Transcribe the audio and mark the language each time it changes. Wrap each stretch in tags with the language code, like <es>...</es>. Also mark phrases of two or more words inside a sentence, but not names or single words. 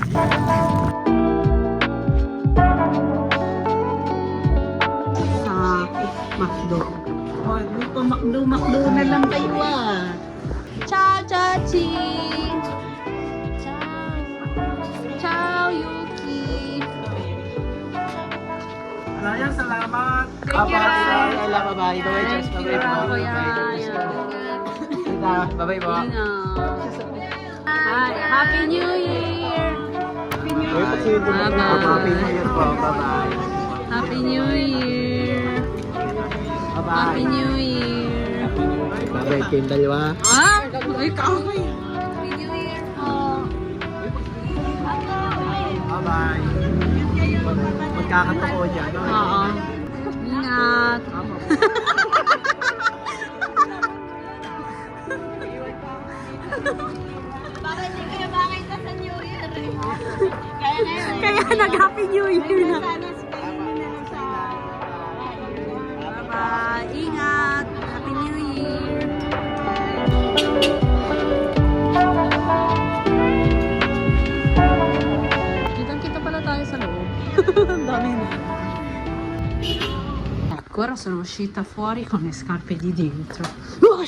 <tl>Sa McDo. Oh, dito McDo na lang kayo ah.</tl> <it>Ciao, Chachi! Ciao! Ciao, Yuki!</it> <tl>Ayan, salamat.</tl> <en>Thank you, Rai. Bye-bye. Thank you, Kuya. Bye-bye po. Hi, Happy New Year! Bye-bye. Happy New Year po. Bye-bye. Happy New Year! Happy New Year!</en> <tl>Bye-bye kayong dalawa.</tl> <en>Ah? Ikaw! Happy New Year po!</en> <tl>Bye-bye. Magkakatoko dyan. Oo. Ingat! Bakit hindi kayo makita sa</tl> <en>New Year</en> <tl>eh? Kaya ngayon. Kaya nag-</tl> <en>Happy New Year</en> <tl>na! Sana spend mo na lang sa...</tl> <en>Bye! Ingat! Happy New Year!</en> <tl>Kitang-kita pala tayo sa loob. Ang dami na.</tl> <it>Ecco, ora sono uscita fuori con le scarpe di dentro.</it>